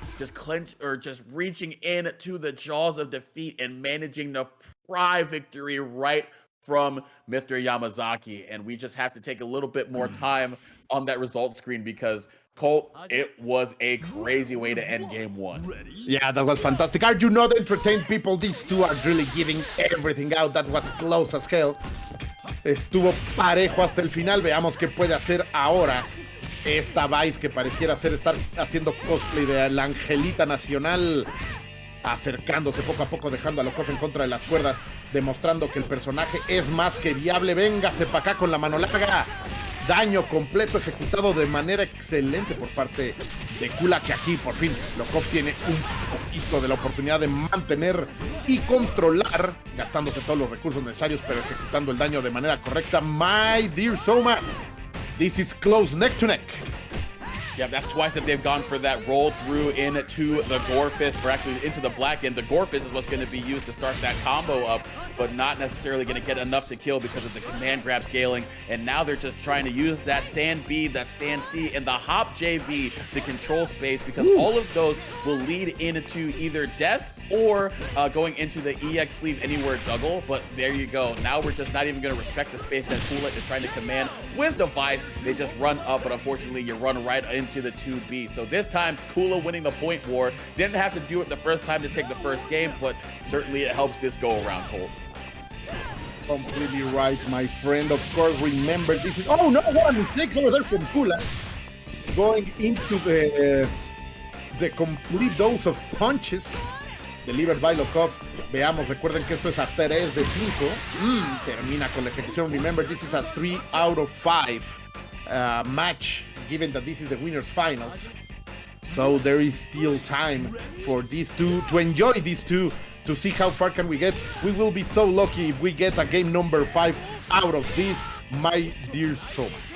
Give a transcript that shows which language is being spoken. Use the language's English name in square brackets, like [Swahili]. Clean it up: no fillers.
[English] Just clench, or just reaching in to the jaws of defeat and managing to pry victory right from Mr. Yamazaki. And we just have to take a little bit more time on that result screen because Colt, it was a crazy way to end game 1. Yeah, that was fantastic. Are you not entertained, people? These two are really giving everything out. That was close as hell. [Spanish] Estuvo parejo hasta el final. Veamos qué puede hacer ahora esta Vice que pareciera estar haciendo cosplay de la Angelita Nacional, acercándose poco a poco, dejando a Lokof en contra de las cuerdas, demostrando que el personaje es más que viable. Véngase para acá con la mano larga. Daño completo ejecutado de manera excelente por parte de Kula, que aquí por fin Lokof tiene un poquito de la oportunidad de mantener y controlar, gastándose todos los recursos necesarios, pero ejecutando el daño de manera correcta. [English] My dear Soma, this is close neck to neck. Yeah, that's twice that they've gone for that roll through into the Gore Fist, or actually into the Black End. The Gore Fist is what's going to be used to start that combo up, but not necessarily going to get enough to kill because of the command grab scaling. And now they're just trying to use that stand B, that stand C, and the hop JB to control space, because all of those will lead into either death or going into the EX sleeve anywhere juggle. But there you go. Now we're just not even going to respect the space that Kula is trying to command with device. They just run up, but unfortunately you run right into the 2B. So this time Kula winning the point war. Didn't have to do it the first time to take the first game, but certainly it helps this go around, Colt. Completely right, my friend. Of course, remember this is... Oh, no, what a mistake over there from Kula. Going into the complete dose of punches delivered by Lokof. [Spanish] Veamos, recuerden que esto es a 3 de 5. Termina con la ejecución. [English] Remember, this is a 3 out of 5 match, given that this is the winners finals. So there is still time for these two to enjoy these two, to see how far can we get. We will be so lucky if we get a game number 5 out of this, my dear soul.